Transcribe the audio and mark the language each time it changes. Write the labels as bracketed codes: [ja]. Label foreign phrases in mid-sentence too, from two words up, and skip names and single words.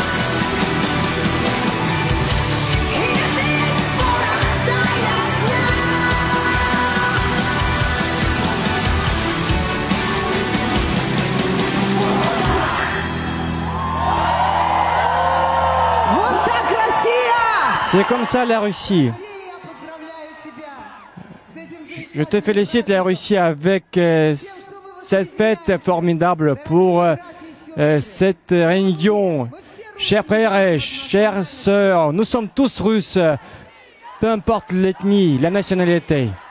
[ru] И если есть порох, дай огня. Вот так, Россия! [fr] C'est comme ça la Russie. Je te félicite la Russie avec cette fête formidable pour cette réunion. Chers frères et chères sœurs, nous sommes tous Russes, peu importe l'ethnie, la nationalité.